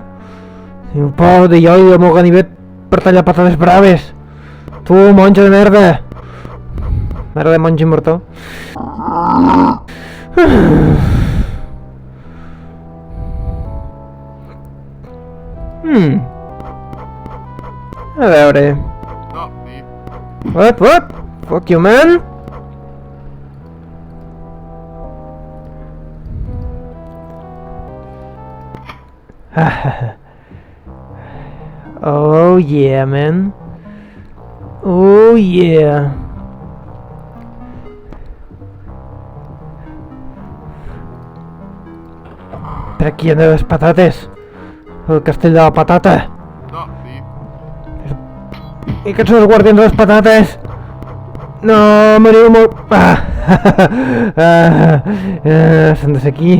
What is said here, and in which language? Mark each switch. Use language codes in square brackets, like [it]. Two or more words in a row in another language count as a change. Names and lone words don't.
[ca] Teniu por de jo i del meu ganivet per tallar patates braves. Tu, monjo de merda. Merda de monjo immortal. A veure... [en] What? Fuck you, man! Oh yeah, man. Oh yeah. [ca] Per aquí hi ha les patates. El castell de la patata. I aquests són els guardians de les patates. No, m'aniu molt... S'han de seguir.